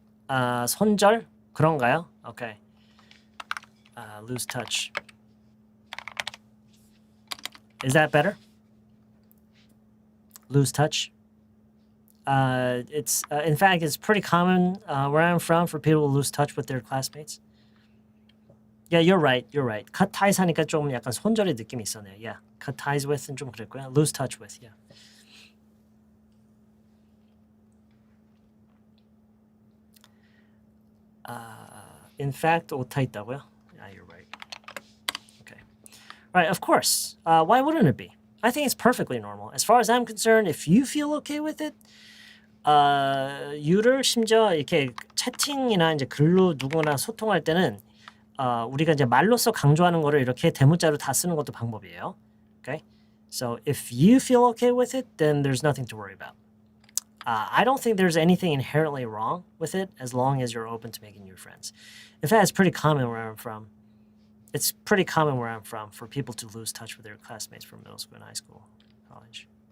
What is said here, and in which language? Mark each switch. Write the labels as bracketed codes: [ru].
[ko] 손절 그런가요? [en] Okay. Lose touch. Is that better? Lose touch. It's in fact, it's pretty common where I'm from for people to lose touch with their classmates. Yeah, you're right. Cut ties [ko] 하니까 좀 약간 손절의 느낌이 있었네요. [en] Yeah, cut ties with는 [ko] 좀 그랬고요. [en] Lose touch with. Yeah. In fact, [ko] 오타 있다고요? [en] Yeah, you're right. Okay. All right, of course. Why wouldn't it be? I think it's perfectly normal. As far as I'm concerned, if you feel okay with it, [ko] you를 심지어 이렇게 채팅이나 이제 글로 누구나 소통할 때는 우리가 이제 말로써 강조하는 거를 이렇게 대문자로 다 쓰는 것도 방법이에요. [en] Okay? So if you feel okay with it, then there's nothing to worry about. I don't think there's anything inherently wrong with it as long as you're open to making new friends. In fact, it's pretty common where I'm from. It's pretty common where I'm from for people to lose touch with their classmates from middle school and high school, college.